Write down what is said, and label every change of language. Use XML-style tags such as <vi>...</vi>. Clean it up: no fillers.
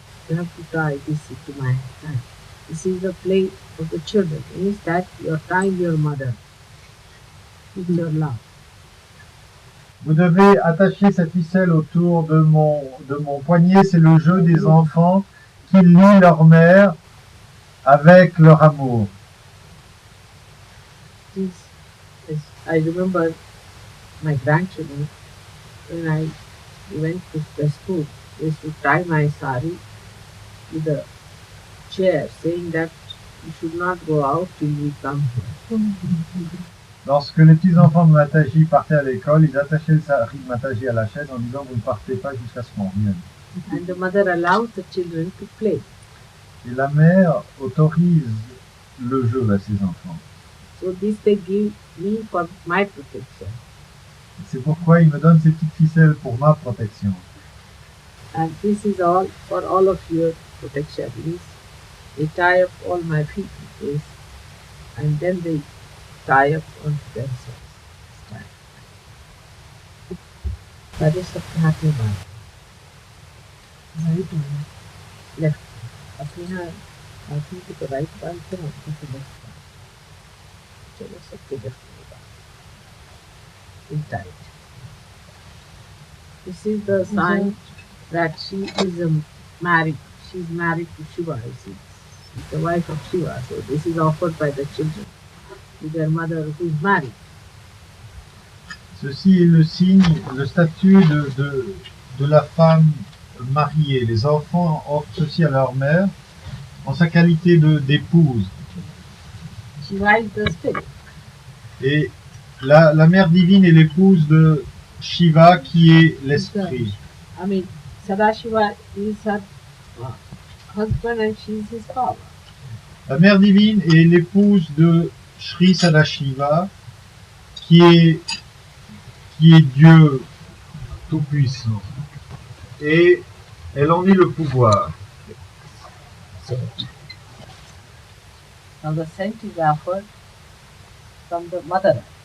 <en>You have to try this into my hand. This is the play of the children. Means that your time, your mother, with your love.</en> <fr>Vous devez attacher cette ficelle autour de mon poignet. C'est le jeu des enfants qui lient leur mère avec leur amour.</fr> <en>I remember my grandchildren, when I went to the school, they used to tie my sari to the chair, saying that you should not go out till we come here.</en> <fr>Lorsque les petits-enfants de Mataji partaient à l'école, ils attachaient le sari de Mataji à la chaise en disant « Vous ne partez pas jusqu'à ce qu'on revienne ».</fr> <en>And the mother allows the children to play.</en> <fr>Et la mère autorise le jeu à ses enfants.</fr> <en>So this they give me for my protection.</en> <fr>C'est pourquoi il me donne ces petites ficelles pour ma protection.</fr> <en>And this is all for all of your protection. Means they tie up all my feet with this, and then they tie up onto themselves. That is the happy one. Right one. Left.</en> <hi>अपने यहाँ हाथों की तो right पाल थे ना तो left पाल चलो सबके left Pal tight.</hi> <en>This is the sign that she is married. She is married to Shiva. She's the wife of Shiva. So this is offered by the children to their mother who is married.</en> <fr>Ceci est le signe, le statut de la femme mariée. Les enfants offrent ceci à leur mère en sa qualité d'épouse.</fr> <en>Shiva is the spirit.</en> <fr>Et la mère divine est l'épouse de Shiva qui est l'esprit. I mean, Sadashiva is her husband and she is his father. La mère divine est l'épouse de Sri Sadashiva qui est Dieu tout-puissant. Et elle en est le pouvoir.</fr> <en>Now the scent is offered from the mother.</en>